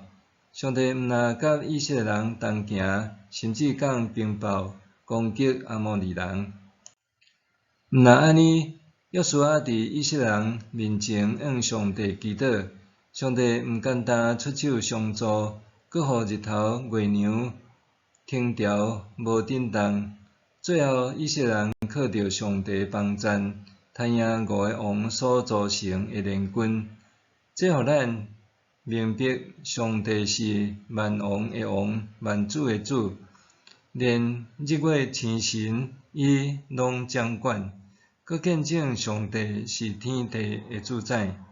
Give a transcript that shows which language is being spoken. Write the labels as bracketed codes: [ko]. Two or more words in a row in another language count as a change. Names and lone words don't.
[nan] 上帝毋但甲以色列人同行，甚至降冰雹攻击阿摩利人。毋但安尼，约书亚伫以色列人面前向上帝祈祷，上帝毋简单出手相助，阁互日头、月亮停调无震动。最后，以色列人靠着上帝帮赞，赚赢5个王所组成的联军。这互咱明白，上帝是万王的王，万主的主，连日月星辰伊拢掌管，搁见证上帝是天地的主宰。